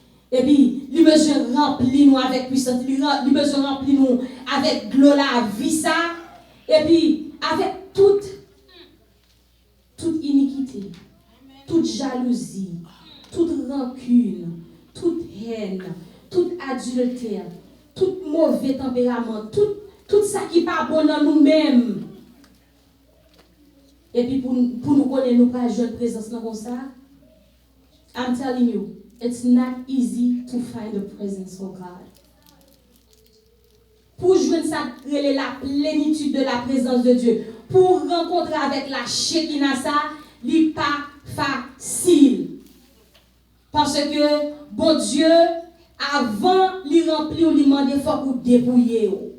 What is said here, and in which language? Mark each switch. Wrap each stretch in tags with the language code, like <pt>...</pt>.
<fr>Et puis, il besoin remplir nous avec puissance, il besoin remplir nous avec de l'eau la vie ça, et puis avec toute iniquité, toute jalousie, toute rancune, toute haine, tout adultère, tout mauvais tempérament, tout ça qui n'est pas bon dans nous-mêmes. Et puis pour nous connaître, nous pas jouer présence comme ça.</fr> <en>I'm telling you, it's not easy to find the presence of God.</en> <fr>pour joindre la plénitude de la présence de Dieu, pour rencontrer avec la Shekinah, ça n'est pas facile. Parce que, bon Dieu, avant de remplir, il demande il faut que dépouiller.</fr>